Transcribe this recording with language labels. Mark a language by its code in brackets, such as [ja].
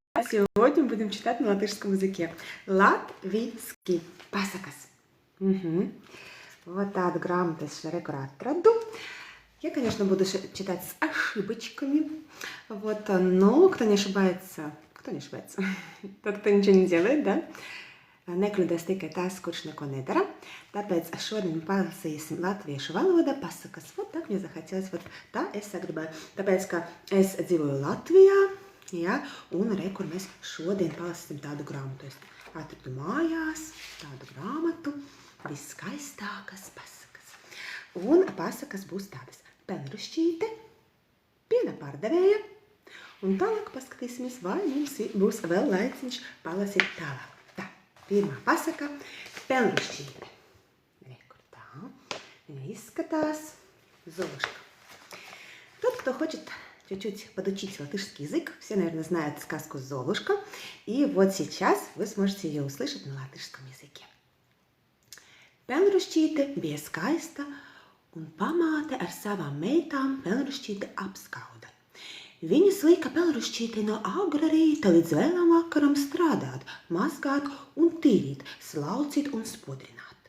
[ru] Сегодня мы будем читать на латышском языке. Латвийский. Pasakas. [lv] Вот tādu grāmatu es rekur atradu. [ru] Я, конечно, буду читать с ошибочками. Вот, но кто не ошибается, тот, кто ничего не делает, да? [lv] Nekļūdās tikai tas, kurš neko nedara. Tāpēc šodien palasīsim latviešu valodā pasakas. [ru] Вот так мне захотелось, вот [lv] tā es sagribēju. Tāpēc, ka es dzīvoju Latvijā, ja, un re, kur mēs šodien palasīsim tādu grāmatu. Es atradu mājās tādu grāmatu, viskaistākas pasakas. Un pasakas būs tādas: Pelnrušķīte, piena pārdevēja, un tālāk paskatīsimies, vai mums būs vēl laiciņš palasīt tālāk. Pirmā pasaka – Pelnrušķīte. Rekur tā. Viņa izskatās Золушка. [ru] Тот, кто хочет чуть-чуть подучить латышский язык, все, наверное, знают сказку «Золушка». И вот сейчас вы сможете ее услышать на латышском языке. [lv] Pelnrušķīte bija skaista, un pamāte ar savām meitām Pelnrušķīte apskauda. Viņas lika Pelnrušķītei no agra rīta līdz vēlam vakaram strādāt, mazgāt un tīrīt, slaucīt un spodrināt.